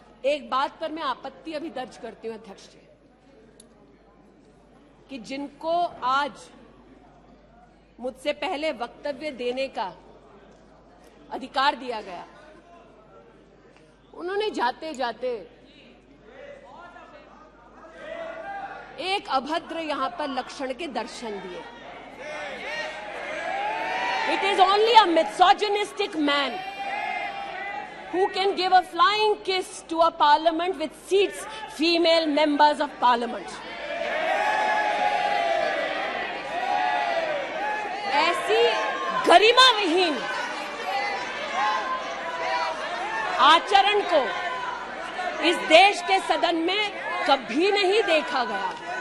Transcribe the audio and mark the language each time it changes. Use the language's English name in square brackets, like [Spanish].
[Hindi] एक बात पर मैं आपत्ति अभी दर्ज करती हूं अध्यक्ष जी, कि जिनको आज मुझसे पहले वक्तव्य देने का अधिकार दिया गया, उन्होंने जाते जाते एक अभद्र यहां पर लक्षण के दर्शन दिए। [English] It is only a misogynistic man who can give a flying kiss to a parliament with seats female members of parliament. [Hindi] ऐसी गरिमा विहीन आचरण को इस देश के सदन में कभी नहीं देखा गया।